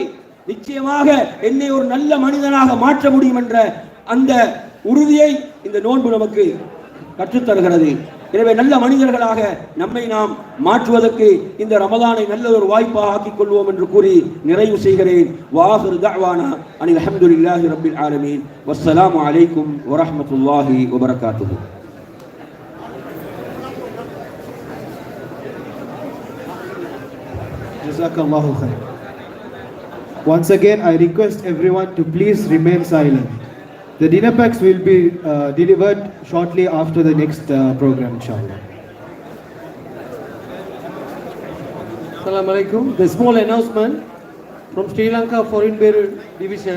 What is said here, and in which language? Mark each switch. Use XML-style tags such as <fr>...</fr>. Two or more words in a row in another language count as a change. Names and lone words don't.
<ta>நிச்சயமாக என்னை ஒரு நல்ல மனிதனாக மாற்ற முடியும் என்ற அந்த உறுதியை இந்த நோன்பு நமக்கு கற்றுத்தருகிறது. எனவே நல்ல மனிதர்களாக நம்மை நாம் மாற்றுவதற்கு இந்த ரமதானை நல்ல ஒரு வாய்ப்பாக ஆக்கிக் கொள்வோம் என்று கூறி நிறைவு செய்கிறேன்.</ta> <ar>وآخر دعوانا أن الحمد لله رب العالمين. والسلام عليكم ورحمة الله وبركاته. جزاك الله خيرا.</ar> <en>Once again, I request everyone to please remain silent. The dinner packs will be delivered shortly after the next program, inshallah.</en> <ar>السلام عليكم.</ar> <en>The small announcement from Sri Lanka Foreign Bureau Division.</en>